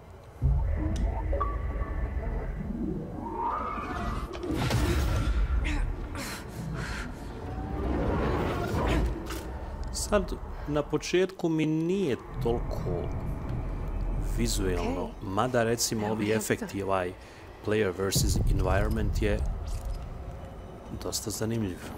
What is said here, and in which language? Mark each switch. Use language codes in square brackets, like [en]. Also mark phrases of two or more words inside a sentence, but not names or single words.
[sr] Sad, na početku mi nije toliko vizuelno, mada recimo ovi efekti, ovaj [en] player versus environment [sr] je dosta zanimljiv.